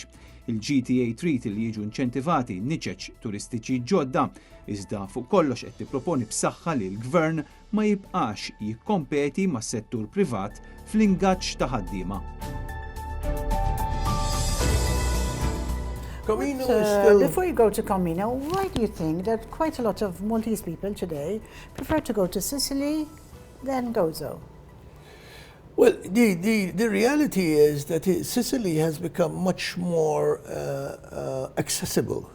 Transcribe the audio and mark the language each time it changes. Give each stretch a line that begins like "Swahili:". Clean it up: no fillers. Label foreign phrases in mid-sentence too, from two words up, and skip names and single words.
Maltese: Il-GTA trid li jiġu inċentivati niċeċ turistiċi ġodda, iżda fuq kollox qed tipproponi b'saħħa li l-Gvern ma jibqax jikkompeti mas-settur privat fl-ingaġġ ta' ħaddiema.
English: Comino is still... Before you go to Comino, why do you think that quite a lot of Maltese people today prefer to go to Sicily than Gozo? Well, the reality is that Sicily has become much more accessible.